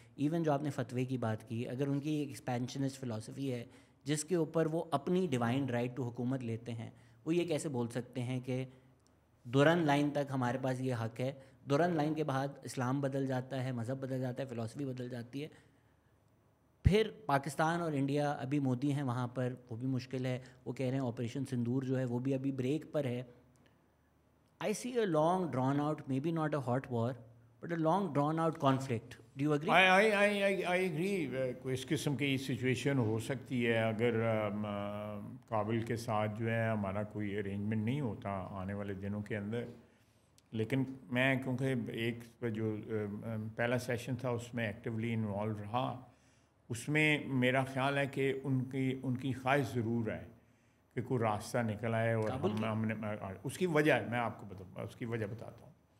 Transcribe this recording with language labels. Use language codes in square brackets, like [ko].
[ur] Even جو آپ نے فتوے کی بات کی, اگر ان کی ایکسپینشنسٹ فلاسفی ہے جس کے اوپر وہ اپنی ڈیوائن رائٹ ٹو حکومت لیتے ہیں, وہ یہ کیسے بول سکتے ہیں کہ دوران لائن تک ہمارے پاس یہ حق ہے, دوران لائن کے بعد اسلام بدل جاتا ہے, مذہب بدل جاتا ہے, فلاسفی بدل جاتی ہے. پھر پاکستان اور انڈیا, ابھی مودی ہیں وہاں پر, وہ بھی مشکل ہے. وہ کہہ رہے ہیں آپریشن سندور جو ہے وہ بھی ابھی بریک پر ہے. [en] I see a long drawn out, maybe not a hot war, but a long drawn out conflict. Do you agree? I agree. [ur] کوئی اس قسم کی سچویشن ہو سکتی ہے اگر کابل کے ساتھ جو ہے ہمارا کوئی ارینجمنٹ نہیں ہوتا آنے والے دنوں کے اندر. لیکن میں کیونکہ ایک جو پہلا سیشن تھا اس میں ایکٹیولی انوالو رہا, اس میں میرا خیال ہے کہ ان کی خواہش ضرور ہے کہ کوئی راستہ نکل آئے. اور ہم نے اس کی وجہ میں آپ کو اس کی وجہ بتاتا ہوں.